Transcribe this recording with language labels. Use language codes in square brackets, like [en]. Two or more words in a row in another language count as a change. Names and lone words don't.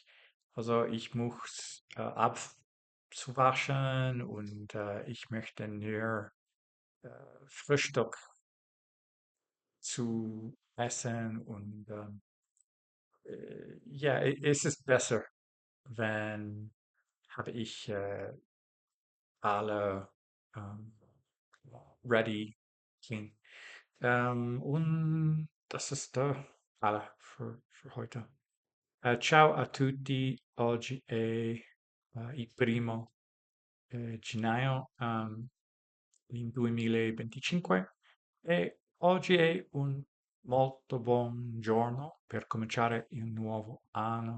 [de] Also ich muss abzuwaschen und ich möchte nur äh, Frühstück zu essen und ja, es ist besser, wenn habe ich alle ähm, [en] ready clean. [de] Und das ist alle für heute. [it] Ciao a tutti oggi e il primo gennaio in 2025 e oggi è un molto buon giorno per cominciare il nuovo anno.